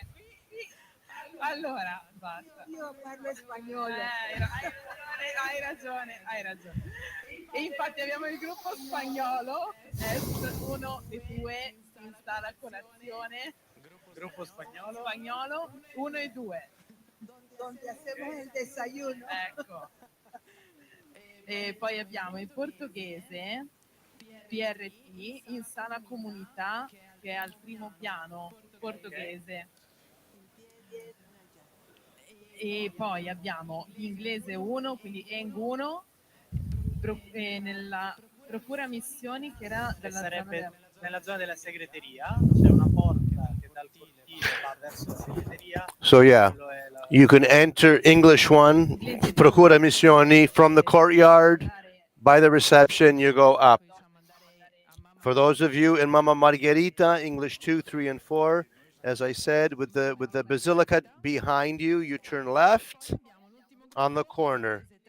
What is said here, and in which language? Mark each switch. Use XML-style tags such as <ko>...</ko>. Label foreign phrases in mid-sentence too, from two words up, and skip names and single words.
<it>Allora, basta. Io parlo spagnolo. Hai ragione. E infatti abbiamo il gruppo spagnolo, S1 e 2 in sala colazione. Gruppo spagnolo. Spagnolo 1 e 2.</it> <es>Donde hacemos el desayuno.</es> <it>Ecco. E poi abbiamo il portoghese, PRT, in sala comunità, che è al primo piano, portoghese. E poi abbiamo l'inglese 1, quindi Eng 1, nella procura missioni che era nella zona della segreteria. C'è una porta che dal cortile va verso la segreteria.</it> <en>So yeah, you can enter English 1, Procura Missioni, from the courtyard. By the reception, you go up. For those of you in Mamma Margherita, English 2, 3, and 4, as I said, with the basilica behind you, you turn left on the corner.</en>